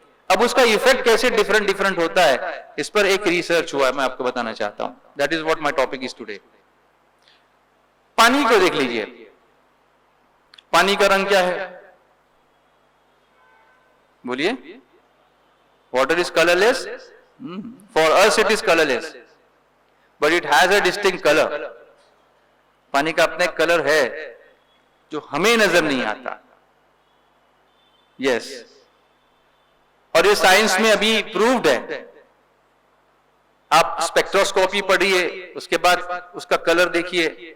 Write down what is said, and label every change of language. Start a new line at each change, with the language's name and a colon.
Urdu: اب اس کا ایفیکٹ کیسے ڈیفرنٹ ہوتا ہے, اس پر ایک ریسرچ ہوا ہے, میں آپ کو بتانا چاہتا ہوں.
English: That is what my topic is today.
Urdu: پانی کو دیکھ لیجئے, پانی کا رنگ کیا ہے؟ بولیے.
English: Water is colourless. For us it is colorless, but it has a distinct color.
Urdu: پانی کا اپنا ایک کلر ہے جو ہمیں نظر نہیں آتا. یس, اور یہ سائنس میں ابھی پرووڈ ہے. آپ اسپیکٹروسکوپی پڑھیے, اس کے بعد اس کا کلر دیکھیے.